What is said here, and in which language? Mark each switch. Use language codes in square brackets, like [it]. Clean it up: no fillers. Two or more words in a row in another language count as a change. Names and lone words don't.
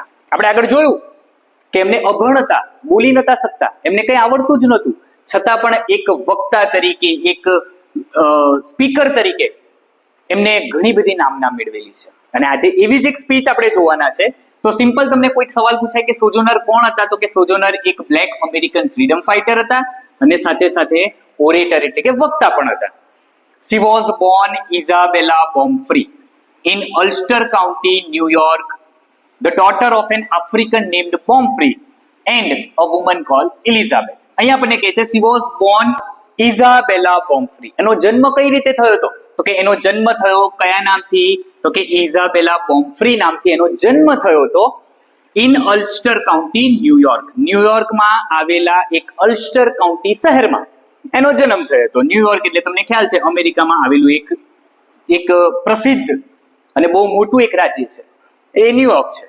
[gu] આપણે આગળ જોયું કે એમને અભણ હતા, બોલી નતા શકતા, એમને કંઈ આવડતું જ નહોતું, છતાં પણ એક વક્તા તરીકે, એક સ્પીકર તરીકે એમને ઘણી બધી નામના મેળવેલી છે. અને આજે એવી જ એક સ્પીચ આપણે જોવાના છે. તો સિમ્પલ તમને કોઈક સવાલ પૂછાય કે સોજોનર કોણ હતા, તો કે સોજોનર એક [en] black American freedom fighter [gu] હતા અને સાથે સાથે ઓરેટર એટલે કે વક્તા પણ હતા. [en] She was born Isabella Pomfrey in Ulster County, New York, the daughter of an African named Pomfrey and a woman called Elizabeth. [gu] અહીંયા આપણને કહે છે [en] she was born [gu] Isabella Pomfrey. એનો જન્મ કઈ રીતે થયો હતો તો કે એનો જન્મ થયો કયા નામથી તો કે ઇઝાબેલા પોમ્ફ્રી નામથી એનો જન્મ થયો હતો ઇન અલ્સ્ટર કાઉન્ટી, ન્યુયોર્ક. ન્યુયોર્કમાં આવેલા એક અલ્સ્ટર કાઉન્ટી શહેરમાં એનો જન્મ થયો હતો. ન્યુયોર્ક એટલે તમને ખ્યાલ છે અમેરિકામાં આવેલું એક એક પ્રસિદ્ધ અને બહુ મોટું એક રાજ્ય છે, એ ન્યુયોર્ક છે.